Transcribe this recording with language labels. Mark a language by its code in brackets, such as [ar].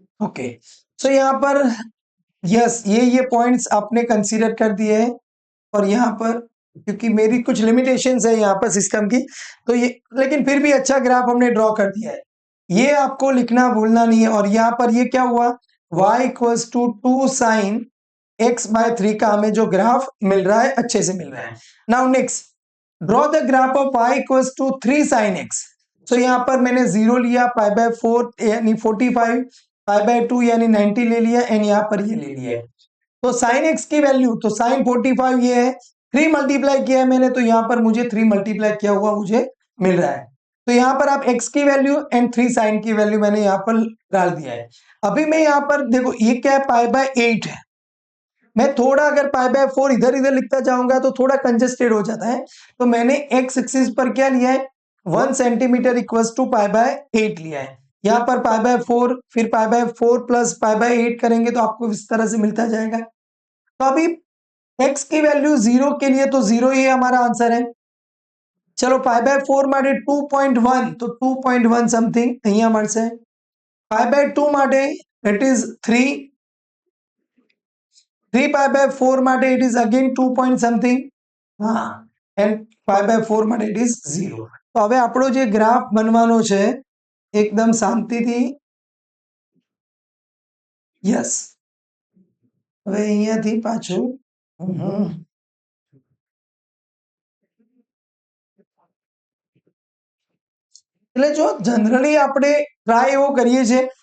[hi] Okay so यहाँ पर yes ये पॉइंट्स आपने कंसीडर कर दिए हैं और यहाँ पर क्योंकि मेरी कुछ लिमिटेशंस है यहाँ पर सिस्टम की तो ये लेकिन फिर भी अच्छा ग्राफ हमने ड्रॉ कर दिया है ये आपको लिखना भूलना नहीं है और यहाँ पर ये क्या हुआ y equals to 2 sin x/3 का हमें जो ग्राफ मिल रहा है अच्छे से मिल रहा है। [en] Now next, draw the graph of y equals to 3 sin x। [hi] सो यहाँ पर मैंने 0 लिया, π/4 यानी 45, π/2 यानी 90 ले लिया, एंड यहाँ पर ये ले लिया है। तो sin x की वैल्यू, तो sin 45 ये है, 3 मल्टीप्लाई किया है मैंने, तो यहाँ पर मुझे 3 मल्टीप्लाई किया हुआ मुझे मिल रहा है। तो यहाँ पर आप x की वैल्यू एंड 3 sin की वैल्यू मैंने यहाँ पर डाल दिया है। अभी मैं यहाँ पर देखो ये क्या है, π/8 है। मैं थोड़ा अगर π/4 इधर इधर लिखता जाऊंगा तो थोड़ा कंजेस्टेड हो जाता है, तो मैंने x एक्सिस पर क्या लिया है, 1 सेंटीमीटर इक्वल्स टू π/8 लिया है। यहाँ पर π/4, फिर π/4 प्लस π/8 करेंगे तो आपको इस तरह से मिलता जाएगा। तो अभी x की वैल्यू 0 के लिए तो 0 ही हमारा आंसर है। चलो π/4 [gu] માટે [hi] 2.1, तो 2.1 समथिंग [gu] અહીંયા મળશે। [en] π/2 [gu] માટે [en] it is 3, 3 π/4 માટે it is again 2 point something, [hi] हाँ, [en] And π/4 માટે it is 0। [gu] तो હવે આપણો જે ગ્રાફ બનવાનો છે એકદમ શાંતિથી, યસ, હવે અહીંયાથી પાછું એટલે જો જનરલી આપણે ટ્રાય એવો કરીએ છીએ